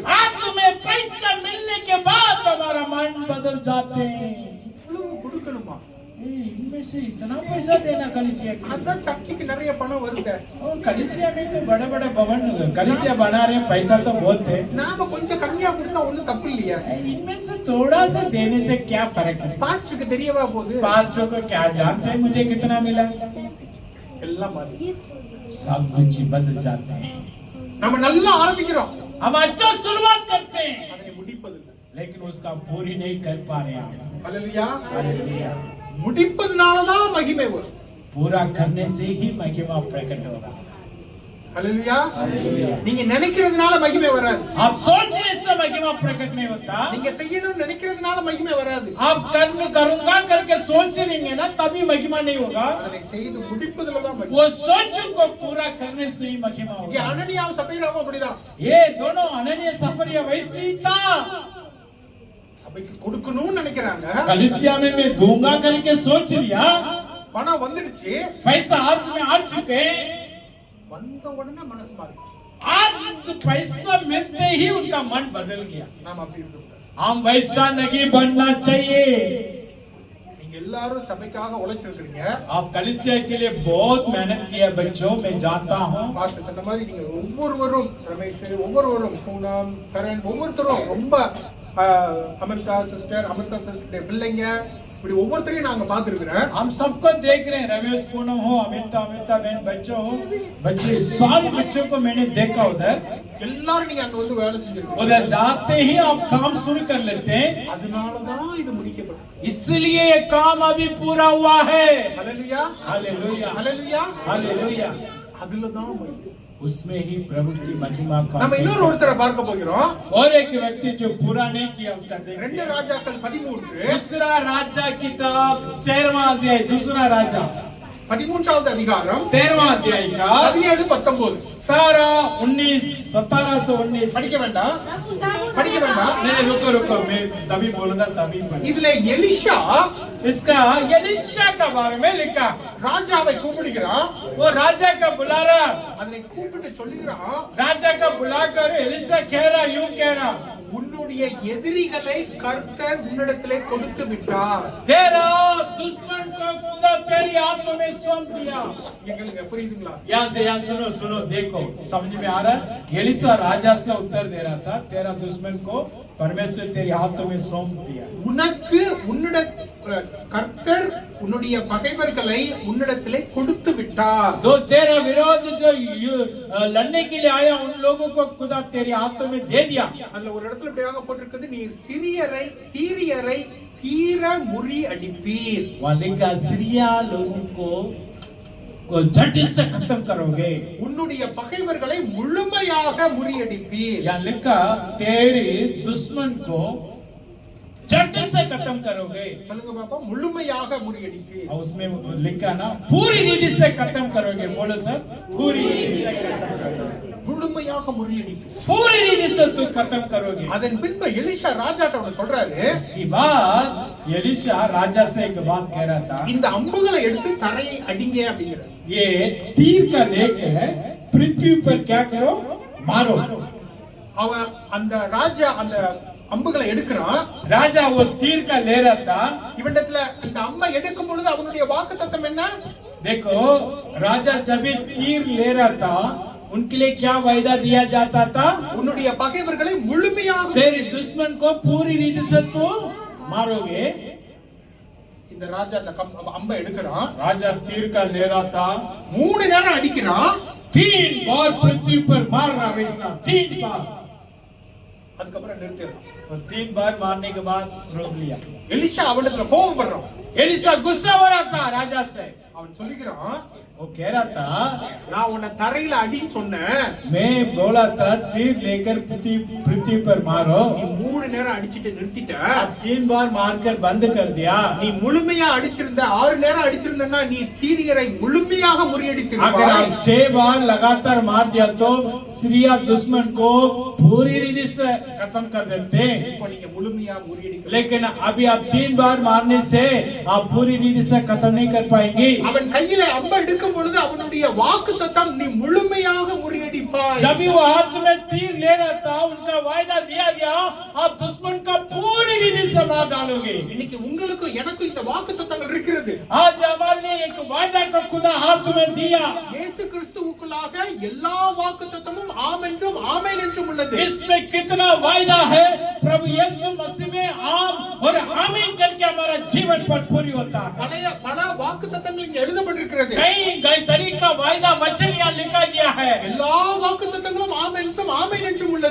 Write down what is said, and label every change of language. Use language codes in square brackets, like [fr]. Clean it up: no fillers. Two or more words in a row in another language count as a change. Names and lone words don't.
[hi] हाथ में पैसा मिलने के बाद हमारा मन बदल जाते हैं। [ta] இவ்வளவு கொடுக்கணுமா? [hi] इनमें से इतना पैसा देना कलीसिया के लिए। [ta] அதான் சர்ச்சுக்கு நிறைய பணம் வருது. [hi] और कलीसिया में तो बड़े बड़े भवन कलीसिया बना रहे हैं, पैसा तो बहुत है। [ta] நாம கொஞ்சம் கம்மியா கொடுத்தா ஒண்ணும் தப்பு இல்லையா? [hi] इनमें से थोड़ा सा देने से क्या फर्क है? [ta] பாஸ்டருக்கு தெரியவா போகுது? [hi] 500 को क्या जानते हैं मुझे कितना मिला? [ta] எல்லாம் மாறி [hi] सब कुछ बदल जाते हैं। [ta] நம்ம நல்லா ஆரம்பிக்கிறோம், [hi] हम अच्छा शुरुआत करते हैं [ta] அதை முடிப்பதில்லை. [hi] लेकिन उसका पूरी नहीं कर पा रहे हैं। [ta] ஹல்லேலூயா. [hi] हालेलुया। [ta] முடிப்பதனாலதான் மகிமை வரும். [hi] पूरा करने से ही महिमा प्रकट होगा। [ta] ஹல்லேலூயா. [hi] हालेलुया। [ta] நீங்க நினைக்கிறதுனால மகிமை வராது. [hi] आप सोचने से महिमा प्रकट नहीं होता। [ta] நீங்க செய்யணும்னு நினைக்கிறதுனால மகிமை வராது. [hi] आप कर्म करूंगा करके सोच रहेंगे ना तभी महिमा नहीं होगा। [ta] அதை செய்து முடிப்பதுல தான் மகிமை. [hi] वो सोच को पूरा करने से ही महिमा [ta] இங்க [hi] होगा। [ta] அனனியாவும் சப்பீராவும் அப்படிதான். [hi] ये दोनों अनन्य सफरिया वैसे ही था। [ta] சபைக்கு கொடுக்கணும்னு நினைக்கிறாங்க, [hi] कलीसिया में मैं दूंगा करके सोच लिया, [ta] பணம் வந்துடுச்சு, [hi] पैसा हाथ में आ चुके, [ta] வந்த உடனே மனசு மாறி [hi] आज पैसा मिलते ही उनका मन बदल गया। [ta] நாம அப்படி இருக்கக்கூடாது. [hi] हम वैसा नहीं बनना चाहिए। [ta] நீங்க எல்லாரும் சபைக்காக உழைச்சிருக்கீங்க. [hi] आप कलीसिया के लिए बहुत मेहनत किया बच्चों, मैं जानता हूँ। [ta] பாஸ்டர் சொன்ன மாதிரி நீங்க ஒவ்வொருவரும், ரமேஷ், ஒவ்வொருவரும், பூனம், கரண், ஒவ்வொருத்தரும் ரொம்ப அமிர்தா சிஸ்டர் பிள்ளைங்க, இப்படி ஒவ்வொருத்தரையும் நாங்க பார்த்திருக்கிறேன். [hi] हम सबको देख रहे हैं, रमेश पूनम हो, अमिता बहन, बच्चों हो, बच्चे सारे बच्चों को मैंने देखा उधर। [ta] எல்லாரும் நீங்க அங்க வந்து வேலை செஞ்சிருக்கீங்க. [hi] उधर जाते ही आप काम शुरू कर लेते हैं, [ta] அதனாலதான் இது முடிக்கப்படும். [hi] इसलिए ये काम अभी पूरा हुआ है। [ta] ஹல்லேலூயா. [hi] हालेलुया। [ta] ஹல்லேலூயா. [hi] हालेलुया। [ta] அதுலதான் மகிமை. [hi] उसमें ही प्रभु की महिमा का। [ta] நம்ம இன்னொரு ஒருத்தரை பார்க்க போகிறோம். [hi] और एक व्यक्ति जो पूरा नहीं किया उसका देखते [ta] 2 [hi] हैं। [ta] ராஜாக்கள் 13 [hi] दूसरा राजा किताब 13वां अध्याय, दूसरा राजा [ta] 13வது அதிகாரம் [hi] 13वां अध्याय का [ta] 17 19. [hi] 17 से 19। [ta] படிக்க வேண்டாம், படிக்க [hi] नहीं [ta] வேண்டாம். [hi] नहीं रुको मैं तभी बोलूंगा तभी पढ़ें। [ta] இதுல எலிஷா [hi] इसका एलीशा का बारे में लिखा। [ta] ராஜாவை கூப்பிடுகிறான், [hi] वो राजा का बुला रहा, [ta] அதனை கூப்பிட்டு சொல்லுகிறான், [hi] राजा का बुलाकर एलीशा कह रहा, यूं कह रहा, [ta] உன்னோட உன்னுடைய எதிரிகளை கர்த்தர் உன்னிடத்திலே கொடுத்து விட்டார். [hi] तेरा दुश्मन को खुदा तेरी हाथों में सौंप दिया। [ta] எங்களுக்கு புரியுதுங்களா? [hi] यहाँ सुनो सुनो देखो समझ में आ रहा है। एलिशा राजा से उत्तर दे रहा था, तेरा दुश्मन को परमेश्वर तेरी हाथों में सौंप दिया। [ta] உனக்கு கர்த்தர் உன்னுடைய பகைவர்களை உன்னிடத்திலே கொடுத்து விட்டார். [hi] तो तेरा विरोध जो लड़ने के लिए आया उन लोगों को खुदा तेरे हाथों में दे दिया। [ta] அதுல ஒரு இடத்துல இப்படியாக போட்டிருக்கிறது, நீ சீரியரை தீர முறி அடிப்பீர். [hi] वालिका सीरिया लोगों को झट से खत्म करोगे। [ta] உன்னுடைய பகைவர்களை முழுமையாக முறியடிப்பீர். [hi] यहाँ लिखा तेरे दुश्मन को झट से खत्म करोगे। [ta] சொல்லுங்க பாப்பா, முழுமையாக முறியடிப்பீர். [hi] और उसमें लिखा ना पूरी रीति से खत्म करोगे। बोलो सर, पूरी रीति से खत्म करोगे। [ta] முழுமையாக முறியடிப்பீர். [hi] पूरी रीति से तू खत्म करोगे। [ta] அதன் பின்பு எலிஷா ராஜாட்ட ஒன்னு சொல்றாரு. [hi] इसके बाद एलिशा राजा से एक बात कह रहा था, [ta] இந்த அம்புகளை எடுத்து தரையை அடிங்க அப்படிங்கிறார். [hi] ये तीर का लेके पृथ्वी पर क्या करो, मारो। [ta] அவன் அந்த ராஜா அந்த அம்புகளை எடுக்கிறான். [hi] राजा वो तीर का ले रहा था। [ta] இவனிடத்துல அந்த அம்பை எடுக்கும் பொழுது அவனுடைய வாக்குத்தத்தம் என்ன? [hi] देखो राजा जब ये तीर ले रहा था उनके लिए क्या वायदा दिया जाता था, [ta] உன்னுடைய பகைவர்களை முழுமையாக [hi] तेरे दुश्मन को पूरी रीति से तू मारोगे। [ta] இந்த ராஜா அந்த அம்பை எடுக்கிறான். [hi] राजा तीर का ले रहा था, [ta] 3 நேரம் அடிக்கிறான். [hi] 3 बार पृथ्वी पर मार रहा वैसा 3 बार। [ta] அதுக்கப்புறம் நிறுத்திடுறான். [hi] और 3 बार मारने के बाद रोक लिया। [ta] எலிஷா அவனிடத்துல கோபப்படுறான். [hi] एलिशा गुस्सा हो रहा था राजा से। [ta] அவன் சொல்லுகிறான், [hi] वो कह रहा था, [ta] நான் உன்னை தரையில அடின்னு சொன்னேன், [hi] मैं बोला था तीर लेकर पृथ्वी पर मारो, [ta] நீ 3 நேரம் அடிச்சிட்டு நிறுத்திட்ட. [hi] अब 3 बार मारकर बंद कर दिया। [ta] நீ முழுமையா அடிச்சிருந்த 6 நேரம் அடிச்சிருந்தன்னா நீ சீரியரை முழுமையாக [hi] अगर [ta] முறியடித்திருப்பாய். [hi] आप 6 बार लगातार मार दिया तो सीरिया दुश्मन को पूरी रीति से खत्म कर देते। [ta] இப்போ நீங்க முழுமையா முறியடிக்கல. [hi] लेकिन अभी आप 3 बार मारने से आप पूरी रीति से खत्म नहीं कर पाएंगे। [ta] அவன் கையில அம்பை எடுக்கும் பொழுது அவனுடைய வாக்குத்தத்தம், நீ முழுமையாக முறியடிப்பாய். [hi] जब भी वो हाथ में तीर ले रहा था उनका वायदा दिया गया, आप दुश्मन का पूरी रीति से मार डालोगे। [ta] இன்னைக்கு உங்களுக்கு எனக்கு இந்த வாக்குத்தத்தங்கள் இருக்கிறது. [hi] आज हमारे लिए एक वायदा का खुदा हाथ में दिया। [ta] இயேசு கிறிஸ்துவுக்குள்ளாக எல்லா வாக்குத்தத்தமும் ஆம் என்றும் ஆமென் என்றும் உள்ளது. [hi] इसमें कितना वायदा है, प्रभु यीशु मसीह में आम और आमीन करके हमारा जीवन पर पूरी होता है। [ta] பல வாக்குத்தத்தங்கள் இங்க எழுதப்பட்டிருக்கிறது. [hi] कई तरीका वायदा वचन यहाँ लिखा गया है। [ta] எல்லா வாக்குத்தத்தங்களும் ஆம் என்றும் ஆமென் என்றும் உள்ளது.